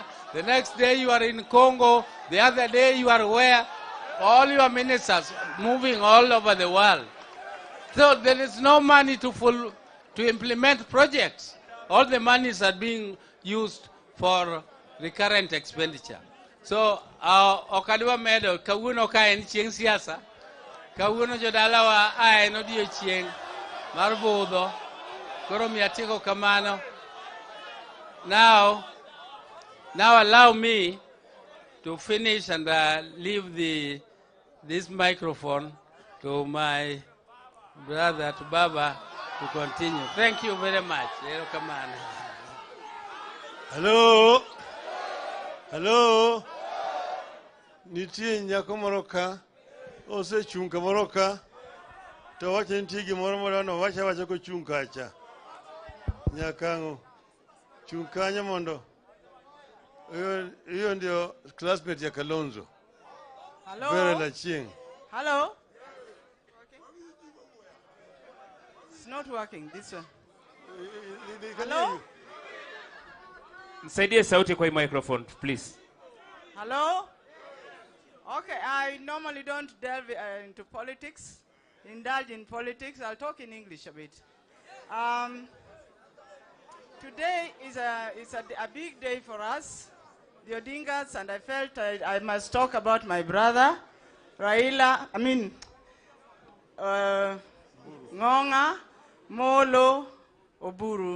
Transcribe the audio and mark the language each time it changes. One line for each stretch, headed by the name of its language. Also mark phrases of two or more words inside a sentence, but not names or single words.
English: The next day you are in Congo. The other day you are where? All your ministers moving all over the world. So there is no money to implement projects. All the monies are being used for recurrent expenditure.
Luo (Kenya and Tanzania): So okadwa medo kawuono ka en chieng' siasa. Kawuono jodalawa ae odiechieng' mar budho. Koro mi atieko kamano.
English: Now allow me to finish and leave this microphone to my brother, to Baba, to continue. Thank you very much. Hello? Hello?
Luo (Kenya and Tanzania): Nitie nyako moro ka, osechung' kamoro ka, to wacho nitie gimoro modwano wacha kochung' kacha. Nyakang'o, chung' kanyo mondo.
Swahili: Hiyo ndio classmate ya Kalonzo. Hello?
Luo (Kenya and Tanzania): Bere la chieng'. Hello?
English: It's not working, this one. Hello?
Swahili: Msaidie sauti kwa hii
English: microphone, please. Hello? Okay, I normally don't delve into politics, indulge in politics. I'll talk in English a bit. Today is a big day for us, the Odingas, and I felt I must talk about my brother, Raila, Ngonga, Molo, Oburu.